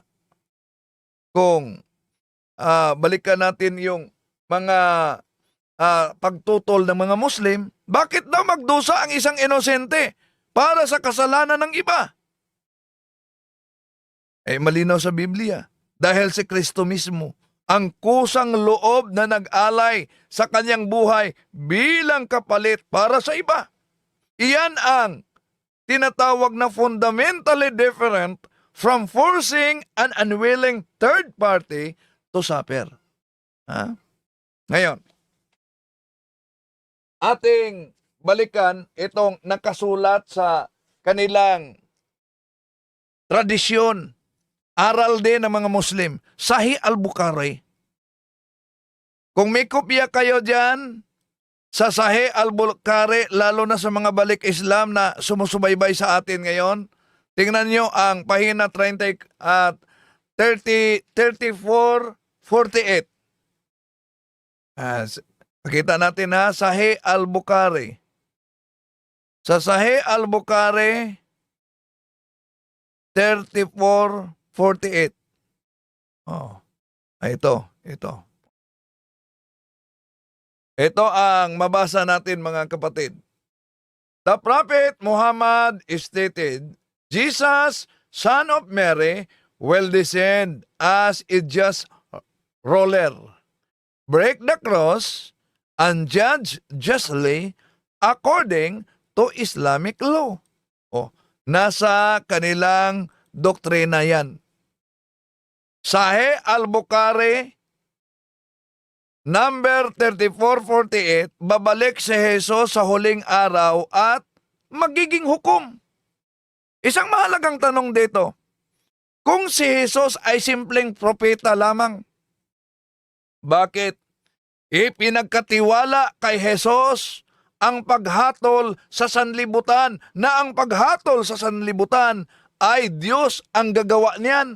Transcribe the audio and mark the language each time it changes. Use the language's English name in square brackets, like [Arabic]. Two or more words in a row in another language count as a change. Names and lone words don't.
[Filipino] Kaya, kung balikan natin yung mga pagtutol ng mga Muslim, bakit daw magdusa ang isang inosente para sa kasalanan ng iba? Malinaw sa Biblia. Dahil si Kristo mismo, ang kusang loob na nag-alay sa kanyang buhay bilang kapalit para sa iba. Iyan ang tinatawag na [English] fundamentally different from forcing an unwilling third party to suffer. [Filipino] Ngayon, ating balikan itong nakasulat sa kanilang tradisyon, aral din ng mga Muslim, Sahih al-Bukhari. Kung may kopya kayo dyan sa Sahih al-Bukhari, lalo na sa mga balik Islam na sumusubaybay sa atin ngayon, tingnan nyo ang pahina 34-48. Pakita natin Sahih al-Bukhari. Sa Sahih al-Bukhari, 34-48. Ito. Ito ang mabasa natin, mga kapatid. [English] The Prophet Muhammad stated, Jesus, son of Mary, will descend as a just ruler, break the cross, and judge justly according to Islamic law. [Filipino] Nasa kanilang doktrina yan. Sahih al-Bukhari, number 34-48, babalik si Jesus sa huling araw at magiging hukom. Isang mahalagang tanong dito, kung si Jesus ay simpleng propeta lamang, bakit ipinagkatiwala kay Jesus ang paghatol sa sanlibutan, na ang paghatol sa sanlibutan ay Diyos ang gagawa niyan?